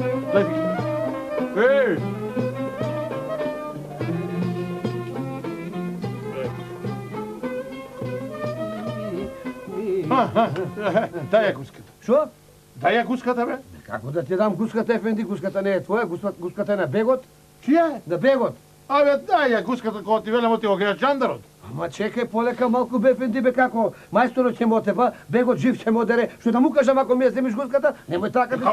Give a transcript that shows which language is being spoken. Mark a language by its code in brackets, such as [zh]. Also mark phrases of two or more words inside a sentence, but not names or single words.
[mk] Гледай. Ей! Дай я гуската. Шо? Дай я гуската, бе. Како да ти дам гуската, ефенди? Гуската не е твоја, гуската е на бегот. Чија е? На бегот. Абе, дай ја гуската кога ти велам ти го гледаш джандарот. Ама чекај полека малку бе, ефенди, бе, како? Мајсторот ќе ме отепа, бегот жив ќе ме одере. Што да му кажам ако ми ја земиш гуската? Немој така да